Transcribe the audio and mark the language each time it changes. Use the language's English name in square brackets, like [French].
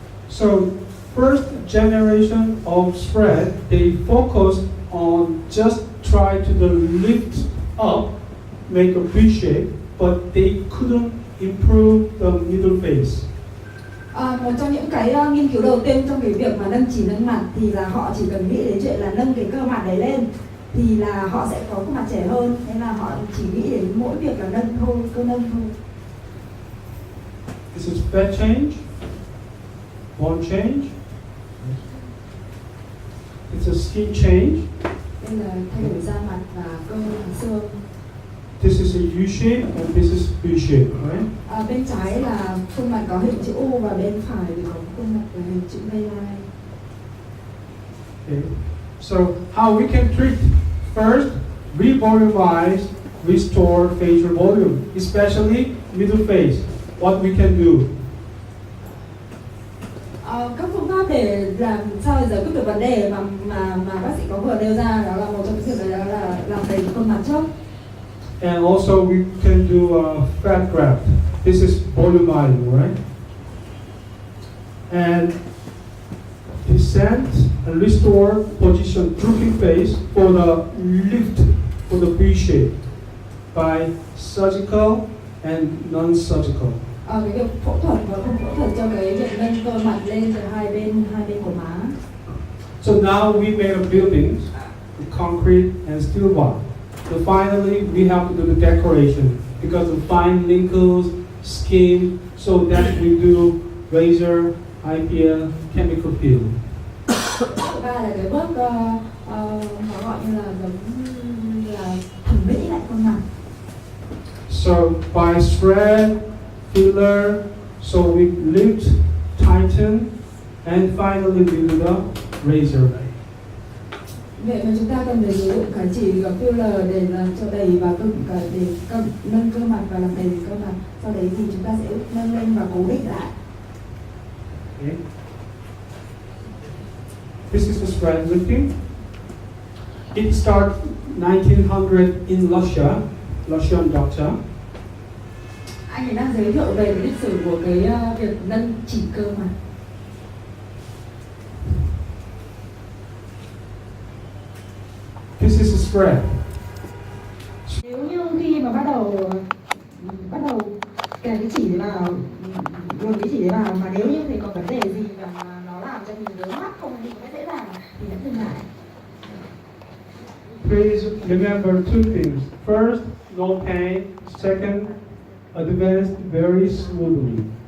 [English] So first generation of spread, they focus on just try to lift up, make a V shape, but they couldn't improve the middle face. [Vietnamese] Một trong những cái nghiên cứu đầu tiên trong cái việc mà nâng mặt thì là họ chỉ cần nghĩ đến chuyện là nâng cái cơ mặt đấy lên thì là họ sẽ có khuôn mặt trẻ hơn, nên là họ chỉ nghĩ đến mỗi việc là nâng thôi, cơ nâng thôi. [English] This is fat change, bone change. It's a skin change. [Vietnamese] Đây là thay đổi da mặt và cơ và xương. [English] This is a U shape and this is V shape, right? [Vietnamese] Bên trái là khuôn mặt có hình chữ U và bên phải thì có khuôn mặt là hình chữ V-line. [English] Okay. So how we can treat? First, revolumize, restore facial volume, especially middle face. What we can do? [Vietnamese] Các phương pháp để làm sao để giải quyết được vấn đề mà bác sĩ có vừa nêu ra, đó là một trong những việc đó là làm đầy khuôn mặt trước. [English] And also we can do fat graft. This is volumizing, right? And descend and restore position drooping face for the lift, for the V shape by surgical and non-surgical. [Vietnamese] cái việc phẫu thuật và không phẫu thuật cho cái việc nâng cơ mặt lên từ hai bên của má. [English] So now we made a building with concrete and steel bar. So finally we have to do the decoration because of fine wrinkles, skin, so that we do laser, IPL, chemical peel. [Vietnamese] Và là cái bước nó gọi như là giống như là thẩm mỹ lại khuôn mặt. [English] So by thread, filler, so we lift, tighten, and finally we do the razor. [Vietnamese] Vậy mà chúng ta cần phải sử dụng cả chỉ và filler để làm cho đầy và để nâng cơ mặt và làm đầy cơ mặt. Sau đấy thì chúng ta sẽ nâng lên và cố định lại. [English] Okay. This is the thread lifting. It started 1900 in Russia, Russian doctor. [Vietnamese] Anh ấy đang giới thiệu về cái lịch sử của cái việc nâng chỉ cơ mặt. [English] This is a thread. [Vietnamese] Nếu như khi mà bắt đầu kèm cái chỉ đấy vào, luồn cái chỉ đấy vào, mà nếu như thấy có vấn đề gì mà nó làm cho mình vướng mắc không thì nó dễ dàng thì hãy dừng lại. [English] Please remember two things. First, no pain. Second, advance very smoothly.